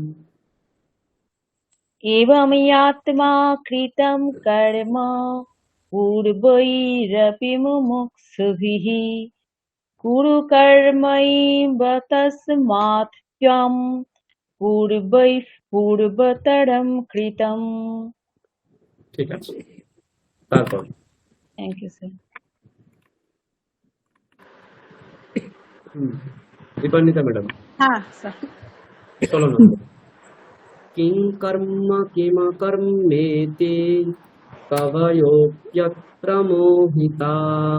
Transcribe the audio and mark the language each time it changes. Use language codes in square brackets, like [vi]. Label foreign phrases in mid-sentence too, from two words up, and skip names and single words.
[sa] एवं यात्वा कृतं कर्म पूर्वैरपि मुमुक्षुभिः कुरु कर्मैव तस्मात् त्वं पूर्वैः पूर्वतरं कृतम् [bn] ঠিক আছে তারপর [en] Thank you sir [bn] দীপান্বিতা ম্যাডাম হ্যাঁ স্যার [sa] 16 নম্বর কিং কর্ম কিমকর্মেতি কবয়োপ্যত্র মোহিতাঃ